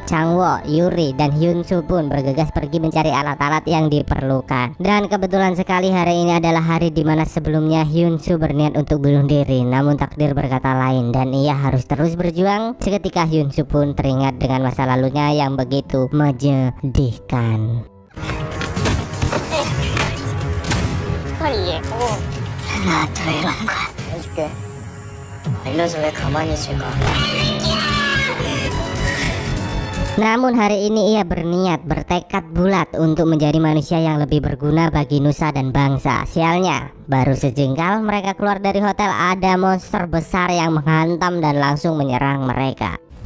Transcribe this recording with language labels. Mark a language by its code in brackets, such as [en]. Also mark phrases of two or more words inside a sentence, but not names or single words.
[id] Sang Wok, Yuri, dan Hyunsoo pun bergegas pergi mencari alat-alat yang diperlukan. Dan kebetulan sekali hari ini adalah hari dimana sebelumnya Hyunsoo berniat untuk bunuh diri. Namun takdir berkata lain dan ia harus terus berjuang. Seketika Hyunsoo pun teringat dengan masa lalunya yang begitu menyedihkan. [ko] 나도 이런 거 해줄게. 알려서 왜 가만히 있을까? [id] Namun hari ini ia berniat, bertekad bulat untuk menjadi manusia yang lebih berguna bagi nusa dan bangsa. Sialnya, baru sejengkal mereka keluar dari hotel, ada monster besar yang menghantam dan langsung menyerang mereka.